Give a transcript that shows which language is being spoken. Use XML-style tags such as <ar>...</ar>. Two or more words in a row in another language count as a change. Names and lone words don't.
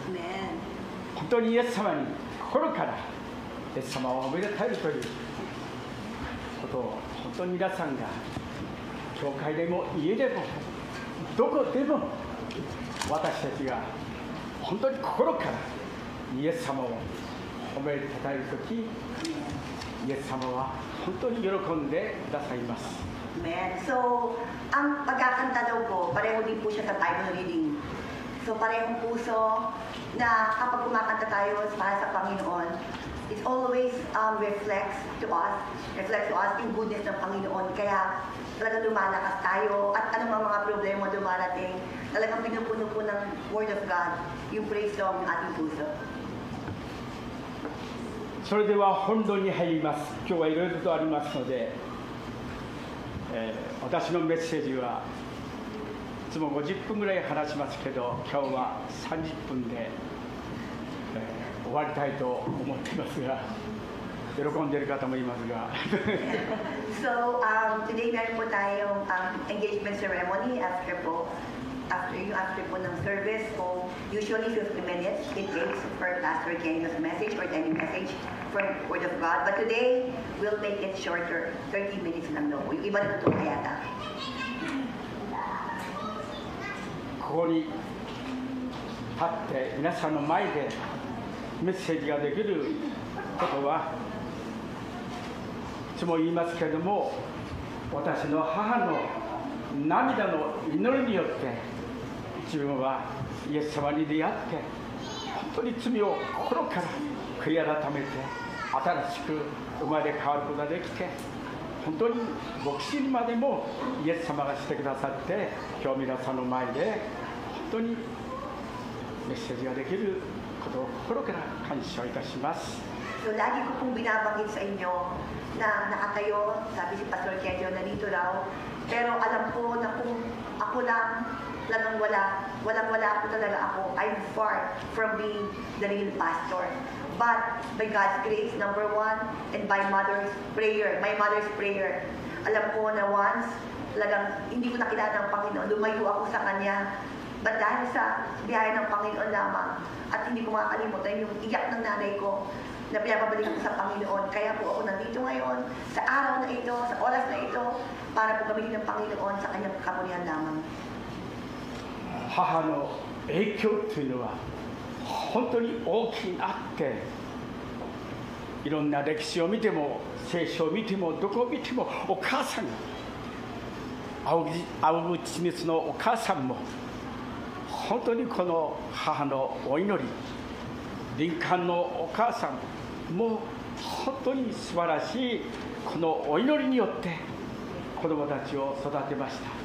<ja>本当にイエス様に心からイエス様をおめでたいということを本当に皆さんが教会でも家でもどこでも私たちが本当に心からイエス様を褒めたたえるとき、イエス様は本当に喜んでくださいます。</ja> <en>Amen.</en> <tl>So, ang pagkakanta daw po, pareho din po siya sa</tl> <en>Bible reading.</en> <tl>So, parehong puso na kapag kumakanta tayo para sa Panginoon,</tl> <en>it always reflects to us</en> <tl>yung goodness ng Panginoon. Kaya talagang lumalakas tayo at anong mga problema dumarating, talagang pinupuno po ng</tl> <en>Word of God</en> <tl>yung</tl> <en>praise song</en> <tl>ng ating puso.</tl> <ja>それでは本論に入ります。今日はいろいろとありますので、私のメッセージはいつも50分ぐらい話しますけど、今日は30分で、終わりたいと思っていますが、喜んでいる方もいますが。</ja> <tl>So, today meron po tayong</tl> <en>engagement ceremony</en> <tl>after po ng service.</tl> <en>So, usually 50 minutes it takes for Pastor Kenyo's message or any message from Word of God. But today, we'll make it shorter.</en> <tl>30 minutes lang daw. Yung iba na natutuwa yata.</tl> <ja>ここに立って皆さんの前でメッセージができることはいつも言いますけれども、私の母の涙の祈りによって自分はイエス様に出会って本当に罪を心から悔い改めて新しく生まれ変わることができて、本当に牧師にまでもイエス様がしてくださって、今日皆さんの前で本当にメッセージができることを心から感謝いたします。</ja> <tl>So, lagi ko pong binabanggit sa inyo na nakatayo, sabi si Pastor Kenyo na dito raw, pero alam ko na kung ako lang walang-wala po talaga ako.</tl> <en>I'm far from being the real pastor. But by God's grace, number one, and by my mother's prayer,</en> <tl>alam ko na once, talagang hindi ko nakilala ng Panginoon, lumayo ako sa Kanya. But dahil sa biyaya ng Panginoon lamang, at hindi ko makakalimutan yung iyak ng nanay ko, na pinapabalik ako sa Panginoon. Kaya po ako nandito ngayon, sa araw na ito, sa oras na ito, para po gamitin ng Panginoon sa Kanyang kapurihan lamang.</tl> <ja>母の影響というのは本当に大きくあって、いろんな歴史を見ても聖書を見てもどこを見てもお母さんが青口光のお母さんも本当にこの母のお祈り、林間のお母さんも本当に素晴らしいこのお祈りによって子どもたちを育てました。</ja>